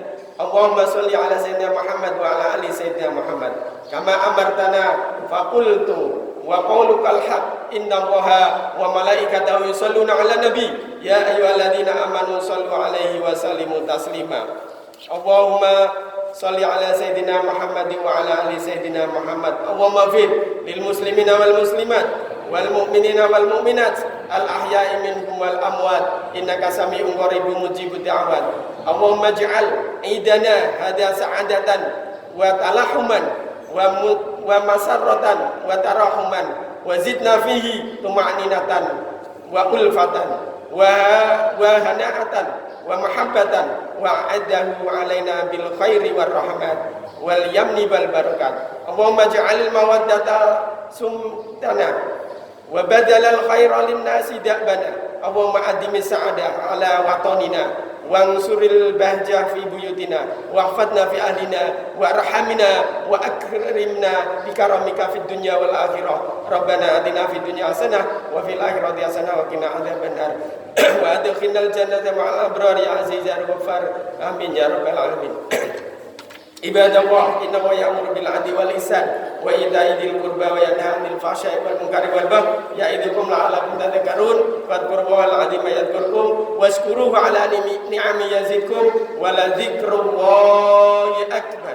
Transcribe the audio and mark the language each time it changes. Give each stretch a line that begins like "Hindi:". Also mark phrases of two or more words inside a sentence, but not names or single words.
Arabic: اللهم صل على سيدنا محمد وعلى آل سيدنا محمد كما أمرتنا فقلت وقولك الحق إن الله وملائكته يصلون على النبي يا أيها الذين آمنوا صلوا عليه وسلموا تسليما. اللهم صل على سيدنا محمد وعلى آل سيدنا محمد. اللهم اغفر للمسلمين والمسلمات والمؤمنين والمؤمنات الأحياء منهم والأموات إنك سميع قريب مجيب الدعوات. اللهم اجعل عيدنا هذا سعادة وتلاحما ومسرة وتراحما وزدنا فيه طمأنينة وألفة وهناءة ومحبة وأعده علينا بالخير والرحمة واليمن والبركات. اللهم اجعل المودة سمتنا وبذل الخير للناس دأبنا. اللهم أدم السعادة على وطننا وانشر البهجة في بيوتنا واحفظنا في أهلنا وأرحامنا وأكرمنا بكرمك في الدنيا والآخرة. ربنا آتنا في الدنيا حسنة وفي الآخرة حسنة وقنا عذاب النار وأدخلنا الجنة مع الأبرار يا عزيز يا غفار. آمين يا رب العالمين. عباد الله، إنه يأمر بالعدل والإحسان وإيتاء ذي القربى وينهى عن الفحشاء والمنكر والبغي يعظكم لعلكم تذكرون. فاذكروا الله العظيم يذكركم واشكروه على نعمه يزدكم ولذكر الله أكبر.